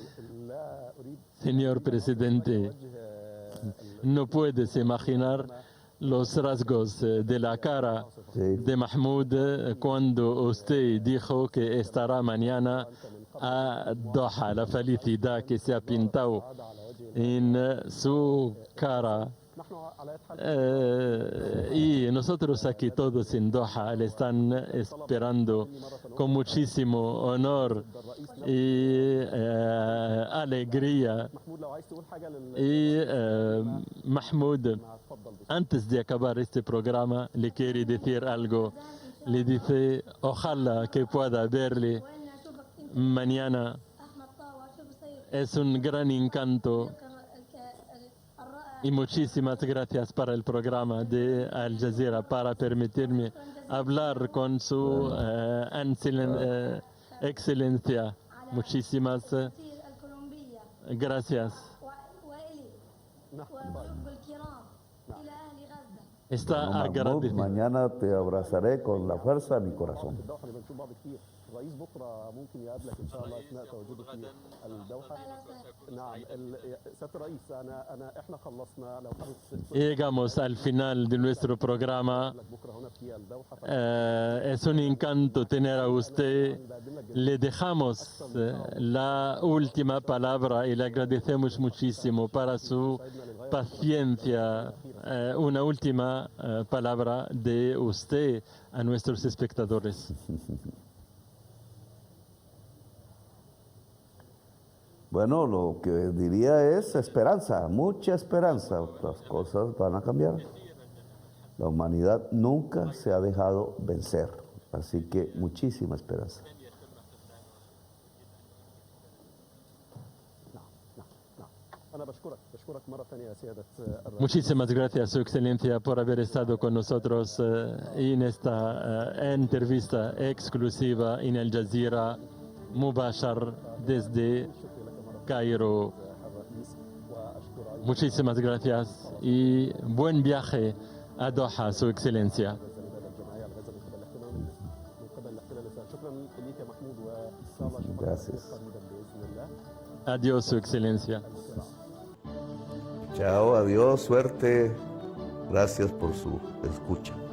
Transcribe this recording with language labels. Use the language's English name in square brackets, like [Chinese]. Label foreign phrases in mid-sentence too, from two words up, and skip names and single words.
[Spanish] Señor presidente, no puedes imaginar los rasgos de la cara Sí. de Mahmoud cuando usted dijo que estará mañana a Doha, la felicidad que se ha pintado en su cara. [Arabic] نحن على أي حال [Spanish] Y nosotros aquí todos en Doha le están esperando con muchísimo honor y alegría. [Arabic] محمود لو عايز تقول حاجة [Spanish] Y Mahmoud, [Arabic] اتفضل. [Spanish] antes de acabar este programa, le quiere decir algo. Le dice, ojalá que pueda verle mañana. Es un gran encanto. Y muchísimas gracias para el programa de Al Jazeera para permitirme hablar con su excelencia. Muchísimas gracias. Está Mahmoud, agradecido. mañana te abrazaré con la fuerza de mi corazón. [Arabic] الدوحة اللي بنشوف بعض كتير. الرئيس بكرة ممكن يقابلك إن شاء الله أثناء تواجده في الدوحة. نعم سيادة الرئيس إحنا خلصنا لو حابب [Spanish] Llegamos al final de nuestro programa. [Arabic] بكرة هنا في الدوحة [Spanish] Es un encanto tener a usted. Le dejamos la última palabra y le agradecemos muchísimo para su paciencia. Una última palabra de usted a nuestros espectadores. Bueno, lo que diría es esperanza, mucha esperanza. Las cosas van a cambiar. La humanidad nunca se ha dejado vencer, así que muchísima esperanza. [Arabic] أنا بشكرك مرة ثانية يا سيادة الرئيس. [Spanish] Muchísimas gracias, Su Excelencia, por haber estado con nosotros en esta entrevista exclusiva en Al Jazeera Mubashar desde Cairo. [Arabic] الرئيس وأشكر أيضا [Spanish] Muchísimas gracias y buen viaje a Doha, Su Excelencia. [Arabic] الجمعية الغزة من قبل الاحتلال الإسرائيلي. شكرا ليك يا محمود وإن شاء الله أشوفك [Spanish] Gracias. [Arabic] قريبا بإذن الله. [Spanish] Adiós, Su Excelencia. Chao, adiós, suerte. Gracias por su escucha.